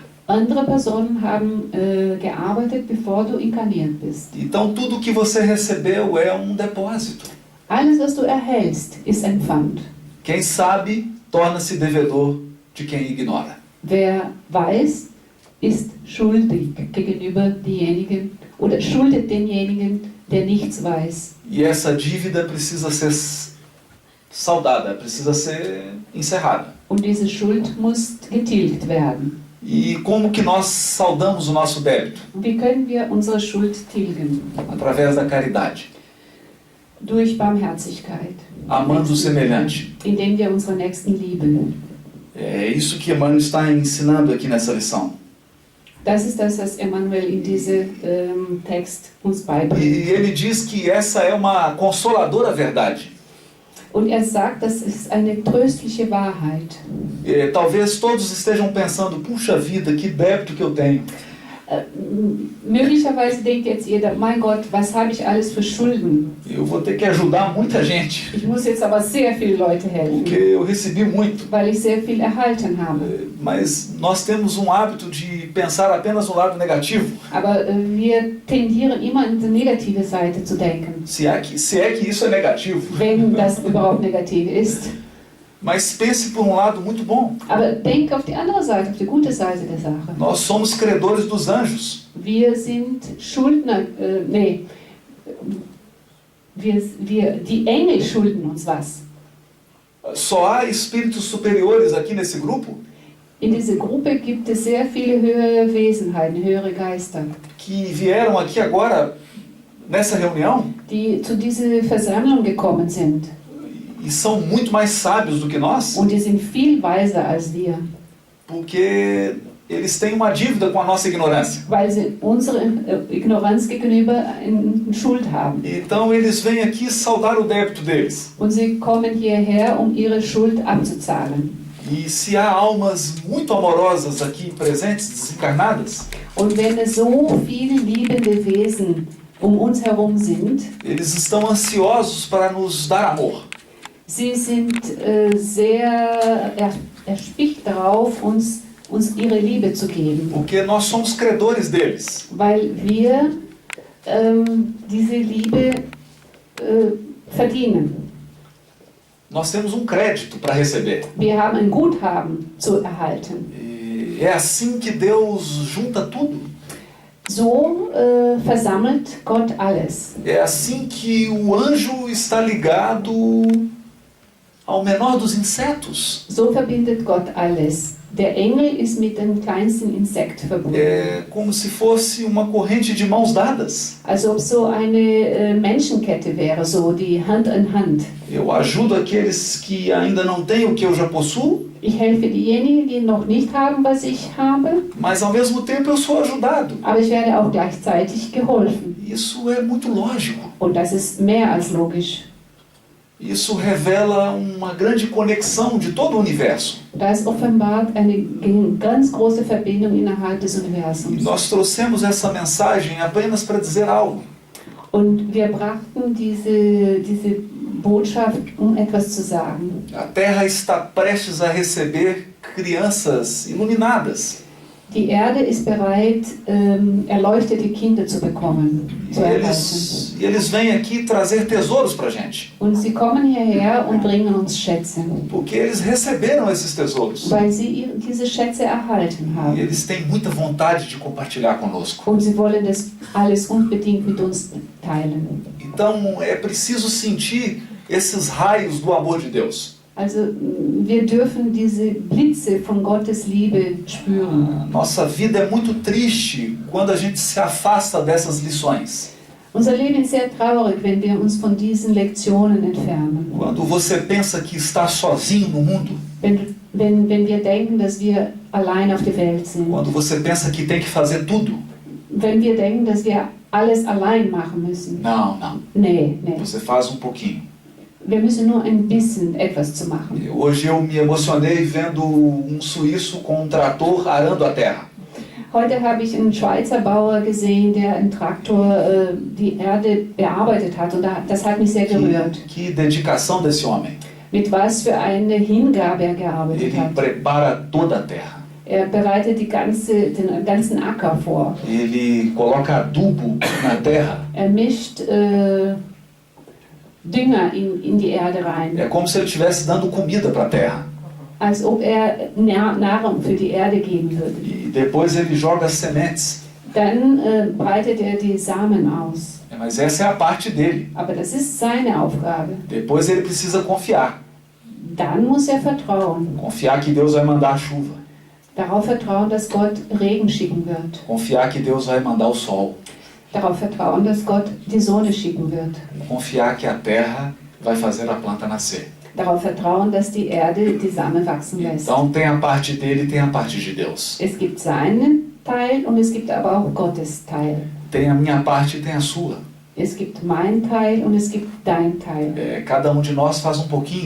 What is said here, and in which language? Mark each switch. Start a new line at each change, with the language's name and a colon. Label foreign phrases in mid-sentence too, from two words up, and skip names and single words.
German: Andere Personen haben gearbeitet, bevor du inkarniert bist.
Portuguese: Então tudo que você recebeu é depósito.
German: Alles, was du erhältst, ist ein Pfand.
Portuguese: Quem sabe, torna-se devedor de quem ignora.
German: Wer weiß, ist schuldig gegenüber denjenigen oder schuldet denjenigen, der nichts weiß.
Portuguese: E essa dívida precisa ser saldada, precisa ser encerrada.
German: Und diese Schuld muss getilgt werden.
Portuguese: E como que nós saldamos o nosso débito?
German: Wie können wir unsere Schuld tilgen?
Portuguese: Através da caridade.
German: Durch Barmherzigkeit,
Portuguese: amando o semelhante.
German: indem wir unsere Nächsten lieben.
Portuguese: É isso que Emmanuel está ensinando aqui nessa lição.
German: Das ist das, was Emmanuel in diesem Text uns beibringt.
Portuguese: E ele diz que essa é uma consoladora verdade.
German: Und er sagt, das ist eine tröstliche Wahrheit.
Portuguese: Talvez todos estejam pensando, puxa vida, que débito que eu tenho.
German: Möglicherweise denkt jetzt jeder, mein Gott, was habe ich alles für Schulden?
Portuguese: Eu vou ter que ajudar muita gente,
German: Ich muss jetzt aber sehr viele Leute helfen,
Portuguese: porque eu recebi muito.
German: weil ich sehr viel erhalten habe.
Portuguese: Mas nós temos um hábito de pensar apenas no lado negativo.
German: Aber wir tendieren immer an die negative Seite zu denken,
Portuguese: Se é que isso é negativo.
German: wenn das überhaupt negativ ist.
Portuguese: Mas pense por um lado muito bom.
German: Aber denk auf die andere Seite, auf die gute Seite der Sache.
Portuguese: Nós somos credores dos anjos.
German: Wir sind Schuldner, die Engel schulden uns was.
Portuguese: Só há espíritos superiores aqui nesse grupo
German: In dieser Gruppe gibt es sehr viele höhere Wesenheiten, höhere Geister,
Portuguese: que vieram aqui agora nessa reunião
German: die zu dieser Versammlung gekommen sind.
Portuguese: e são muito mais sábios do que nós,
German: Und die sind viel weiser als wir,
Portuguese: porque eles têm uma dívida com a nossa ignorância.
German: weil sie unsere Ignoranz gegenüber eine Schuld haben.
Portuguese: Então eles vêm aqui saudar o débito deles.
German: Und sie kommen hierher, ihre Schuld abzuzahlen.
Portuguese: E se há almas muito amorosas aqui presentes, desencarnadas,
German: Und wenn es so viele liebende Wesen uns herum sind,
Portuguese: eles estão ansiosos para nos dar amor.
German: sie sind sehr erpicht darauf, uns ihre Liebe zu geben,
Portuguese: Porque nós somos credores deles.
German: weil wir diese Liebe verdienen.
Portuguese: Nós temos um crédito para receber.
German: Wir haben ein Guthaben zu erhalten.
Portuguese: E é assim que Deus junta tudo.
German: So versammelt Gott alles.
Portuguese: É assim que o anjo está ligado ao menor dos insetos.
German: So verbindet Gott alles. Der Engel ist mit dem kleinsten Insekt verbunden.
Portuguese: É como se fosse uma corrente de mãos dadas.
German: Als ob so eine Menschenkette wäre, so die Hand in Hand.
Portuguese: Eu ajudo aqueles que ainda não têm o que eu já possuo,
German: Ich helfe diejenigen, die noch nicht haben, was ich habe,
Portuguese: mas ao mesmo tempo eu sou ajudado.
German: aber ich werde auch gleichzeitig geholfen.
Portuguese: Isso é muito lógico.
German: Und das ist mehr als logisch.
Portuguese: Isso revela uma grande conexão de todo o universo.
German: Das offenbart eine ganz große Verbindung innerhalb des
Portuguese: E
German: Universums.
Portuguese: nós trouxemos essa mensagem apenas para dizer algo.
German: Und wir brachten diese Botschaft, etwas zu sagen.
Portuguese: A Terra está prestes a receber crianças iluminadas.
German: Die Erde ist bereit, erleuchtete Kinder zu bekommen, zu erhalten.
Portuguese: E eles vêm aqui trazer tesouros para a gente.
German: Und sie kommen hierher und bringen uns Schätze,
Portuguese: Porque eles receberam esses tesouros.
German: weil sie diese Schätze erhalten
Portuguese: E
German: haben.
Portuguese: eles têm muita vontade de compartilhar conosco.
German: Und sie wollen das alles unbedingt mit uns teilen.
Portuguese: Então é preciso sentir esses raios do amor de Deus.
German: Also wir dürfen diese Blitze von Gottes Liebe spüren.
Portuguese: Nossa vida é muito triste quando a gente se afasta dessas lições.
German: Unser Leben ist sehr traurig, wenn wir uns von diesen Lektionen entfernen.
Portuguese: Quando você pensa que está sozinho no mundo.
German: Wenn wir denken, dass wir allein auf der Welt sind.
Portuguese: Quando você pensa que tem que fazer tudo.
German: Wenn wir denken, dass wir alles allein machen müssen.
Portuguese: Não, não.
German: Nee.
Portuguese: Você faz um pouquinho.
German: Wir müssen nur ein bisschen etwas zu machen.
Portuguese: Hoje eu me emocionei vendo suíço com trator arando a terra.
German: Heute habe ich einen Schweizer Bauer gesehen, der einen Traktor die Erde bearbeitet hat und das hat mich sehr gerührt.
Portuguese: Que dedicação desse homem.
German: Mit was für eine Hingabe er gearbeitet
Portuguese: Ele
German: hat.
Portuguese: prepara toda a terra.
German: Er bereitet den ganzen Acker vor.
Portuguese: Ele coloca adubo na terra.
German: Er mischt Dünger in die Erde rein,
Portuguese: É como se ele estivesse dando comida para a terra.
German: als ob er Nahrung für die Erde geben würde.
Portuguese: E depois ele joga sementes.
German: Dann breitet er die Samen aus.
Portuguese: Mas essa é a parte dele.
German: Aber das ist seine Aufgabe.
Portuguese: Depois ele precisa confiar.
German: Dann muss er vertrauen.
Portuguese: Confiar que Deus vai mandar a chuva.
German: Darauf vertrauen, dass Gott Regen schicken wird.
Portuguese: Confiar que Deus vai mandar o sol.
German: Darauf vertrauen, dass Gott die Sonne schicken wird.
Portuguese: Confiar que a terra vai fazer a planta nascer.
German: Darauf vertrauen, dass die Erde die Samen wachsen lässt.
Portuguese: Então tem a parte dele e tem a parte de Deus.
German: Es gibt seinen Teil und es gibt aber auch Gottes Teil.
Portuguese: Tem a minha parte e tem a sua.
German: Es gibt mein Teil und es gibt dein Teil.
Portuguese: Cada de nós faz pouquinho.